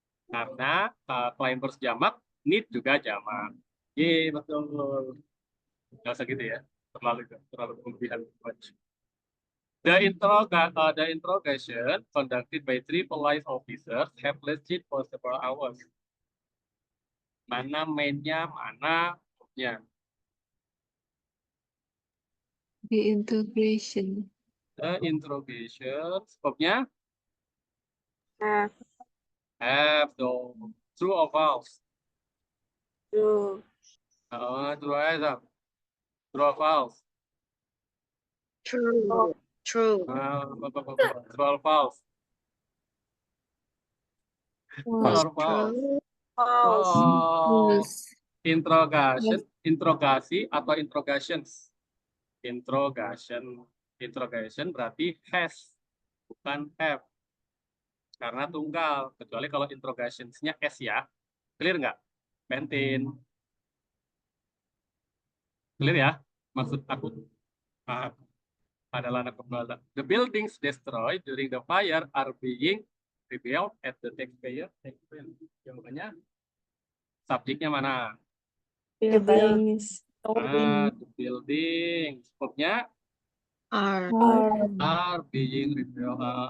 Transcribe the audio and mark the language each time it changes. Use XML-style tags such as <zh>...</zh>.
<id>Karena climbers jamak, need juga jamak. Ye, betul. Nggak usah gitu ya. Terlalu berlebihan.</id> <en>The interrogation conducted by 3 police officers have lasted for several hours.</en> <id>Mana mainnya, mana verbnya?</id> <en>The integration. The interrogation, verbnya? Have. Have, dong. True or false? True. True aja. True or false? True. True. True or false? True or false? False.</en> <id>False. Interogasi atau interrogations? Interrogation berarti has, bukan have. Karena tunggal, kecuali kalau interrogationsnya S ya. Clear nggak? Bentin. Clear ya? Maksud aku adalah anak pembalap.</id> <en>The buildings destroyed during the fire are being rebuilt at the taxpayer.</en> <id>Jawabannya subjeknya mana?</id> <en>Buildings. The buildings. Verbnya are being rebuilt.</en>